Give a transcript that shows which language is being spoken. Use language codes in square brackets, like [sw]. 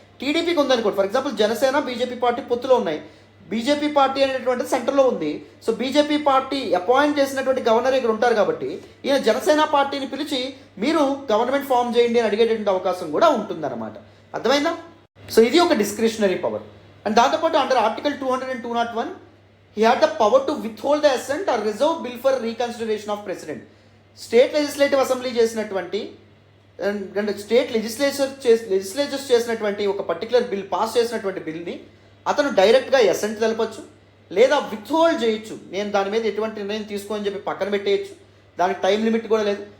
[te] టీడీపీకి ఉందనుకోండి, for example Janasena BJP party పొత్తులో ఉన్నాయి, బీజేపీ పార్టీ అనేటువంటి సెంటర్లో ఉంది. సో బీజేపీ పార్టీ అపాయింట్ చేసినటువంటి గవర్నర్ ఇక్కడ ఉంటారు కాబట్టి ఈయన జనసేన పార్టీని పిలిచి మీరు గవర్నమెంట్ ఫామ్ చేయండి అని అడిగేటువంటి అవకాశం కూడా ఉంటుందన్నమాట. అర్థమైందా? సో ఇది ఒక డిస్క్రిషనరీ పవర్. [en] and [te] దాంతోపాటు [en] Under article 200 and 201 he had the power to withhold the assent or reserve bill for reconsideration of president. [te] State legislative assembly చేసినటువంటి అండ్ స్టేట్ లెజిస్లేచర్స్ చేసినటువంటి ఒక పర్టికులర్ బిల్ పాస్ చేసినటువంటి బిల్ని అతను డైరెక్ట్గా assigned తెలపచ్చు, లేదా withhold చేయొచ్చు. నేను దాని మీద ఎటువంటి నిర్ణయం తీసుకోని చెప్పి పక్కన పెట్టేయచ్చు, దానికి టైం లిమిట్ కూడా లేదు.